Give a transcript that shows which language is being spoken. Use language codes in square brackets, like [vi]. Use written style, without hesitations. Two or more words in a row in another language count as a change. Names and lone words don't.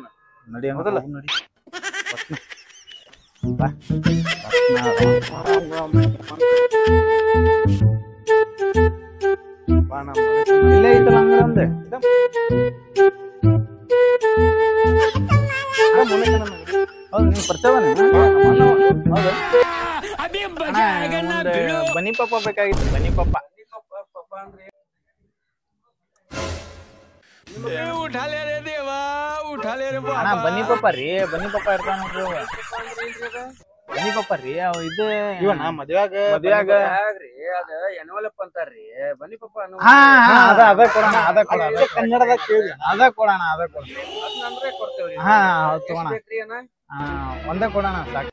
[kn] ನಡಿ ಹಂಗಲ್ಲ ನಡಿ. ಇಲ್ಲೇ ಐತಲ್ಲ ಅಂಗಡಿ ಅಂದೆ. ಹೌದು ನೀವು ಪರಿಚಯವಾನೆ? ಹೌದು. ಬನ್ನಿ ಪಪ್ಪ ಬೇಕಾಗಿತ್ತು. ಬನ್ನಿ ಪಪ್ಪ [hi] उठाले रे देवा उठाले रे बाबा. [kn] ಅಣ್ಣ ಬನ್ನಿ ಪಪ್ಪ ರೀ. ಬನ್ನಿ ಪಪ್ಪ ಇರ್ತಾವ ನೋಡ್ರಿ. ಬನ್ನಿ ಪಪ್ಪ ರೀ. ಅವ್ ಇದು ಇವಣ್ಣ ಮದ್ವ್ಯಾಗ ಅದ ಎನ್ವಲಪ್ ಅಂತಾರ್ರಿ. ಬನ್ನಿ ಪಪ್ಪ ಅದ ಕೊಡೋಣ. ಅದ ಕೊಡೋಣ. ಕನ್ನಡದಾಗ ಕೇಳಿ ಅದ ಕೊಡೋಣ. ಅದ ಕೊಡೋಣ. ಅಂದ್ರೆ ಕೊಡ್ತೇವ್ರಿ. ತಗೋಣ. ಒಂದೇ ಕೊಡೋಣ ಸಾಕು.